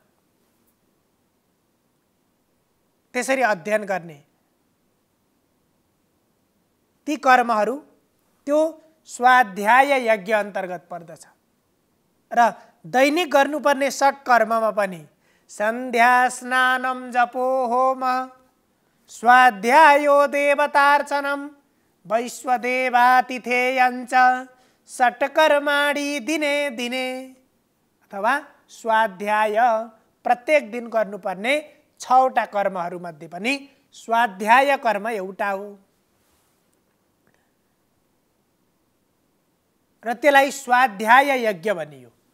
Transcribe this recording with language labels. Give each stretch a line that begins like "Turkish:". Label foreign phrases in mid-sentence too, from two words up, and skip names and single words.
Nepali: त्यसरी अध्ययन गर्ने, ती कर्महरू त्यो स्वाध्याय यज्ञ अन्तर्गत पर्दछ। र दैनिक गर्नुपर्ने षट कर्ममा पनि
Sanskrit: सन्ध्या स्नानम जपो होम स्वाध्यायो देवतार्चनम वैश्वदेवातिथेयञ्च षट्कर्माणि दिने दिने,
Nepali: अथवा स्वाध्याय प्रत्येक दिन गर्नुपर्ने 6वटा कर्महरूमध्ये पनि स्वाध्याय कर्म एउटा हो र त्यसलाई स्वाध्याय यज्ञ भनियो।